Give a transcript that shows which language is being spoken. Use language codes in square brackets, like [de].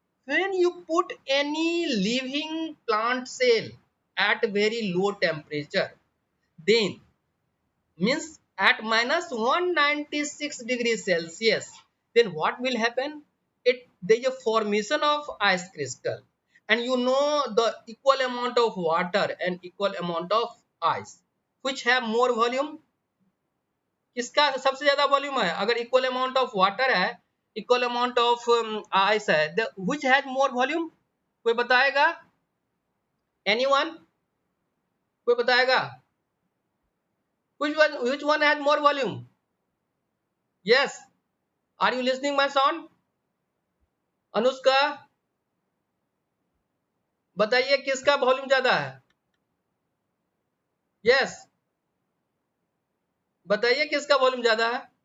[en] When you put any living plant cell at very low temperature, then means at minus 196 degrees Celsius, then what will happen? There is a formation of ice crystal, and you know the equal amount of water and equal amount of ice, which have more volume. [hi] किसका सबसे ज्यादा volume है? अगर equal amount of water है, equal amount of ice है, [en] which has more volume? [hi] कोई बताएगा? Anyone? कोई बताएगा? [en] Which one has more volume? Yes. Are you listening my son? [hi] Anushka, बताइए किसका वॉल्यूम ज्यादा है? यस, बताइए किसका वॉल्यूम ज्यादा है?